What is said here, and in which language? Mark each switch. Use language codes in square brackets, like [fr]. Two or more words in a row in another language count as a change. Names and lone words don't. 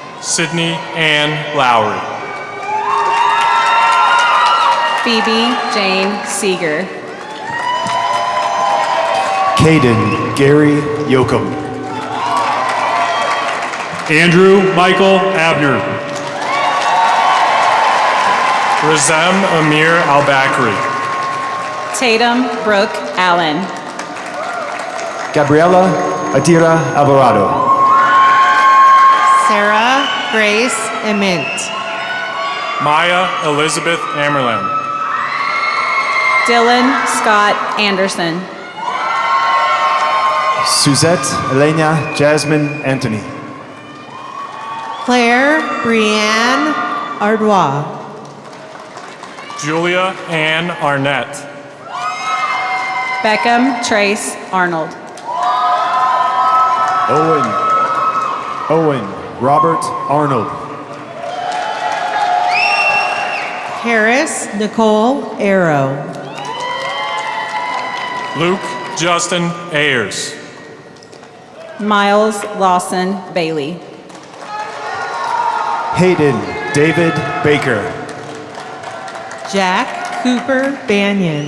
[en] Sydney Ann Lowry. Phoebe Jane Seeger. Caden Gary Yoakum. Andrew Michael Abner. Razem Amir Al-Bakri. Tatum Brooke Allen. Gabriela Adira Alvarado. Sarah Grace Emint. Maya Elizabeth Amerland. Dylan Scott Anderson. Suzette Elena Jasmine Anthony. Claire Brianne Ardois. Julia Ann Arnett. Beckham Trace Arnold. Owen Robert Arnold. Harris Nicole Arrow. Luke Justin Ayers. Miles Lawson Bailey. Hayden David Baker. Jack Cooper Banyan.